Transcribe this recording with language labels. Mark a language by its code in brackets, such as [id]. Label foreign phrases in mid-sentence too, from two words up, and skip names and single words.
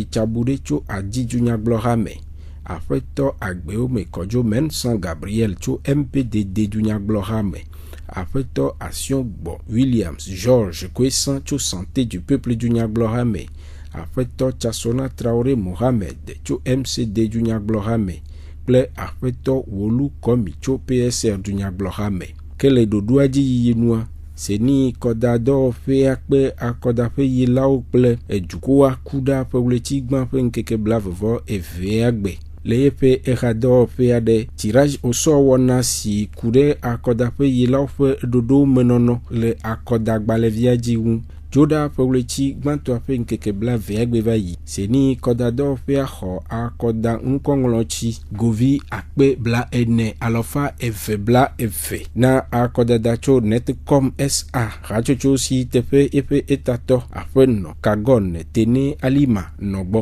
[ee] Tsabuɖe tso Adi dunyagblɔha me, aƒetɔ Agbeome Kodzo Mensan Gabriel tso MPDD dunyagblɔha me, aƒetɔ Asiongbo Williams George Kwesan tso Santé du Peuple dunyagblɔha me, aƒetɔ Tsasona Traoré Mohamed tso MCD dunyagblɔha me kple aƒetɔ Wolu Komi tso PSR dunyagblɔha me. Ke le ɖoɖoa dzi yiyi nua seni kɔdadɔwɔƒea kpe akɔdaƒe yilawo kple edukoa ku ɖa ƒegblẽtsi gbã ƒe ŋkeke blavevɔ evea gbe. Le yeƒe exadɔwɔƒea ɖe [fr] tirage au sort [ee] wɔna si ku ɖe akɔdaƒe yilawo ƒe ɖoɖo menɔnɔ le akɔdagbalẽvia dzi ŋu. Dzoɖa ƒegblẽtsi gbãtɔa ƒe ŋkeke blavea gbe va yi seni kɔdadɔwɔƒea xɔ akɔda ŋkɔŋlɔtsi govi akpe bla ene alɔfa eve bla eve na akɔdada tso Netcom SA hatsotso si teƒe eƒe etatɔ aƒenɔ Kagɔn Tene Alima nɔ gbɔ.